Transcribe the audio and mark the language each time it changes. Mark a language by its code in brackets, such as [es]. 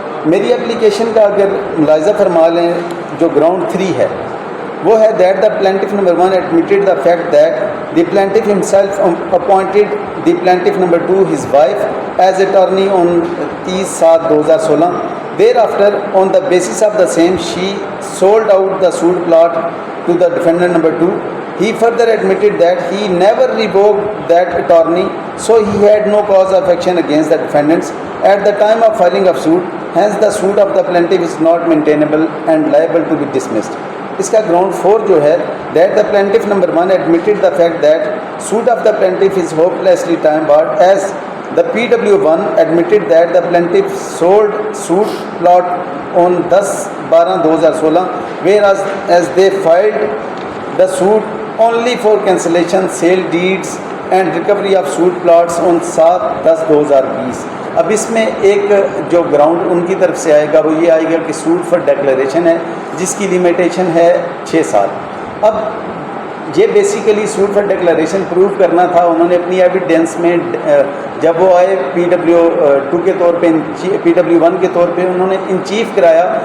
[ur] میری اپلیکیشن کا اگر ملاحظہ فرما لیں جو گراؤنڈ 3 ہے وہ ہے [en] That the plaintiff number 1 admitted the fact that the plaintiff himself appointed the plaintiff number 2 his wife as attorney on 30/7/2016. Thereafter, on the basis of the same, she sold out the suit plot to the defendant number 2. He further admitted that he never revoked that attorney, so he had no cause of action against the defendants at the time of filing of suit. Hence, the suit of the plaintiff is not maintainable and liable to be dismissed. [ur] اس کا ground 4 جو ہے [en] That the plaintiff number 1 admitted the fact that suit of the plaintiff is hopelessly time barred as the PW1 admitted that the plaintiff sold suit plot on 10/12/2016 whereas as they filed the suit only for cancellation, sale deeds and recovery of suit plots on 7/10/2020. [ur] اب اس میں ایک جو ground ان کی طرف سے آئے گا وہ یہ آئے گا کہ سوٹ فار ڈیکلیریشن ہے جس کی لیمیٹیشن ہے 6 سال. اب یہ basically suit for declaration prove کرنا تھا. انہوں نے اپنی ایویڈنس میں جب وہ آئے PW2 کے طور پہ PW1 کے طور پہ انہوں نے ان چیف کرایا.